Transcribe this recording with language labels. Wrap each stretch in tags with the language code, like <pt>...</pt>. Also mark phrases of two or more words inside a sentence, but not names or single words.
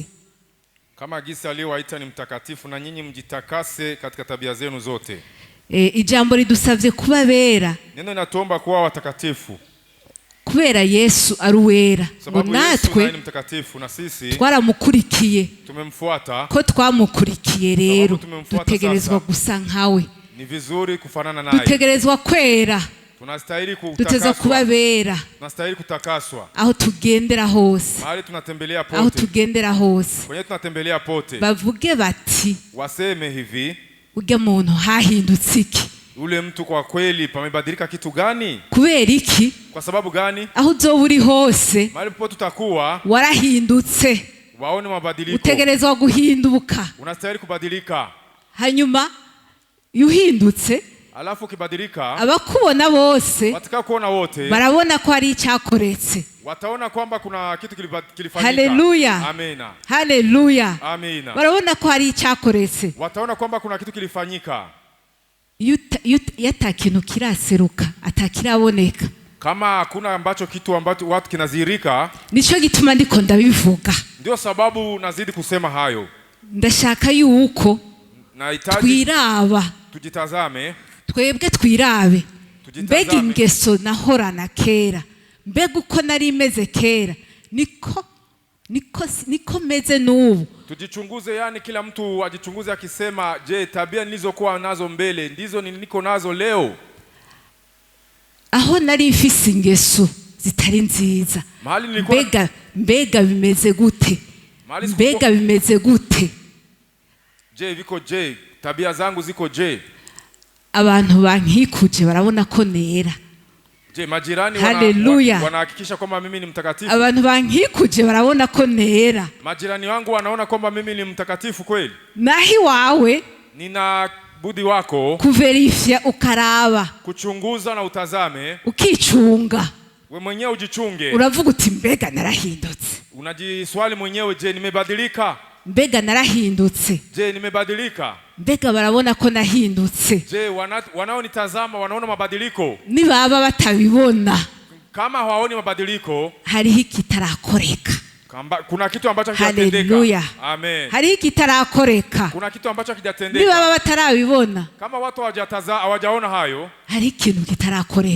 <sw>Kama gisa aliyowaita ni mtakatifu, na nyinyi mjitakase katika tabia zenu zote.</sw> <rn>Ijambo ridusavye kubabera.</rn> <sw>Neno linatuomba kuwa watakatifu.</sw> <rn>Kubera Yesu ari uwera, ngo natwe twaramukurikiye,</rn> <sw>tumemfuata.</sw> <rn>Ko twamukurikiye rero dutegerezwa gusa nkawe.</rn> <sw>Ni vizuri kufanana naye.</sw> <rn>Dutegerezwa kwera.</rn> <sw>Tunastahili kutakaswa.</sw> <rn>Tuteza kubabera.</rn> <sw>Tunastahili kutakaswa.</sw> <rn>Aho tugendera hose.</rn> <sw>Mahali tunatembelea pote.</sw> <rn>Aho tugendera hose.</rn> <sw>Kwenye tunatembelea pote.</sw> <rn>Bavuge bati.</rn> <sw>Waseme hivi.</sw> <rn>Ujya muntu hahindutse iki?</rn> <sw>Ule mtu kwa kweli pamebadilika kitu gani?</sw> <rn>Kubera iki?</rn> <sw>Kwa sababu gani?</sw> <rn>Aho uzoba uri hose.</rn> <sw>Mahali pote tutakuwa.</sw> <rn>Warahindutse.</rn> <sw>Waone mabadiliko.</sw> <rn>Utegerezwa guhinduka.</rn> <sw>Unastahili kubadilika.</sw> <rn>Hanyuma yuhindutse,</rn> <sw>alafu kibadilika,</sw> <rn>abakubona bose</rn> <sw>watakao kuona wote</sw> <rn>barabona ko ari icyakoretse.</rn> <sw>Wataona kwamba kuna kitu kilifanyika. Haleluya. Amina. Haleluya. Amina.</sw> <rn>Barabona ko ari icyakoretse.</rn> <sw>Wataona kwamba kuna kitu kilifanyika.</sw> <rn>Yatakintu kiraseruka, atakiraboneka.</rn> <sw>Kama hakuna ambacho watu kinazirika,</sw> <rn>nico gituma ndiko ndabivuga.</rn> <sw>Ndio sababu nazidi kusema hayo.</sw> <rn>Ndashaka yuko twiraba,</rn> <sw>tujitazame,</sw> <rn>twebwe twirabe. Mbega ingeso nahorana kera, mbega uko nari meze kera, niko meze n'ubu.</rn> <sw>Tujichunguze, yani kila mtu ajichunguze akisema, je, tabia nilizokuwa nazo mbele ndizo niko nazo leo?</sw> <rn>Aho nari mfise ingeso zitari nziza, mbega bimeze gute? Mbega bimeze gute?</rn> <sw>Je, tabia zangu ziko je?</sw> <rn>Abantu bankikuje barabona ko nera.</rn> <sw>Je, majirani wanahakikisha kwamba mimi ni mtakatifu?</sw> <rn>Abantu bankikuje barabona ko nera.</rn> <sw>Majirani wangu wanaona kwamba mimi ni mtakatifu kweli?</sw> <rn>Nahi wawe</rn> <sw>nina budi wako</sw> <rn>kuverifya, ukaraba,</rn> <sw>kuchunguza na utazame, ukichunga. We mwenyewe ujichunge.</sw> <rn>Uravuga uti mbega narahindutse.</rn> <sw>Unajiswali mwenyewe, je, nimebadilika?</sw> <rn>Mbega narahindutse.</rn> <sw>Je, nimebadilika?</sw> <rn>Mbega barabona ko nahindutse.</rn> <sw>Je, wanaonitazama wanaona mabadiliko?</sw> <rn>Nibaba batabibona,</rn> <sw>kama hawaoni mabadiliko,</sw> <rn>hariho kitarakoreka.</rn> <sw>Kuna kitu ambacho hakijatendeka. Haleluya. Amen.</sw> <rn>Hari ikitarakoreka.</rn> <sw>Kuna kitu ambacho hakijatendeka.</sw> <rn>Niba baba batarabibona.</rn> <sw>Kama watu hawajaona hayo.</sw> <rn>Hari ikintu kitarakoreka.</rn>